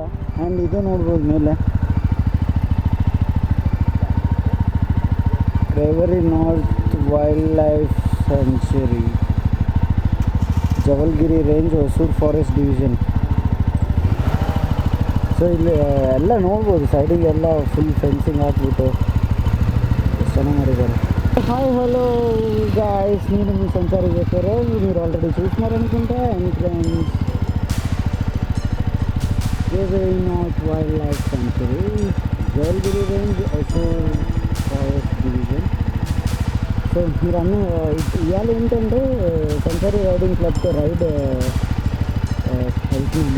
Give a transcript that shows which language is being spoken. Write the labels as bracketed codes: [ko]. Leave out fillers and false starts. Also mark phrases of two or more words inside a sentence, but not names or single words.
[kn] ಆ್ಯಂಡ್ ಇದು ನೋಡ್ಬೋದು ಮೇಲೆ ರೇವರಿ ನಾರ್ತ್ ವೈಲ್ಡ್ ಲೈಫ್ ಸೆಂಚುರಿ, ಜವಲ್ಗಿರಿ ರೇಂಜ್, ಹೊಸೂರು ಫಾರೆಸ್ಟ್ ಡಿವಿಷನ್. ಸೊ ಇಲ್ಲಿ ಎಲ್ಲ ನೋಡ್ಬೋದು, ಸೈಡಿಗೆಲ್ಲ [en] full fencing [kn] ಹಾಕ್ಬಿಟ್ಟು ಎಷ್ಟು ಚೆನ್ನಾಗಿ ಮಾಡಿದ್ದಾರೆ. [en] hi hello guys, [kn] ನೀವು ನಿಮಗೆ ಸಂಚಾರಿ ಬೇಕಾದ್ರೆ [te] మీరు ఆల్రెడీ చూస్తున్నారు అనుకుంటా. [en] and friends, [te] రేవరి నార్త్ వైల్డ్ లైఫ్ సెంచరీ, జవల్గిరి రేంజ్, ಹೊಸೂರು ఫారెస్ట్ డివిజన్. సో మీరు అన్న ఇవాళ ఏంటంటే సంచారి రైడింగ్ క్లబ్తో రైడ్ వెళ్తున్నాము.